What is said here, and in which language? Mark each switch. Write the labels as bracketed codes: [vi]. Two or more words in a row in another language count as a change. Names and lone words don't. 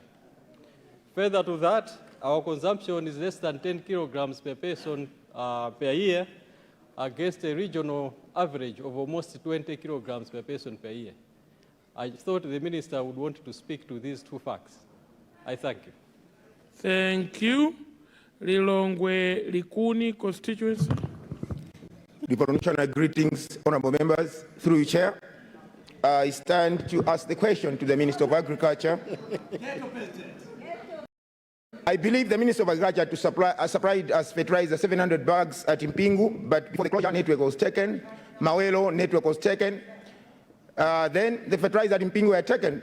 [en] Further to that, our consumption is less than 10 kilograms per person per year, against a regional average of almost 20 kilograms per person per year. I thought the Minister would want to speak to these two facts. I thank you. Thank you. Lilongwe Likuni constituency. Revolutionary greetings, honorable members. Through you, Chair, I stand to ask the question to the Minister of Agriculture. I believe the Minister of Agriculture supplied us fertilizer 700 bags at Mpingu, but before the closure network was taken, Mawelo network was taken, then the fertilizer at Mpingu were taken.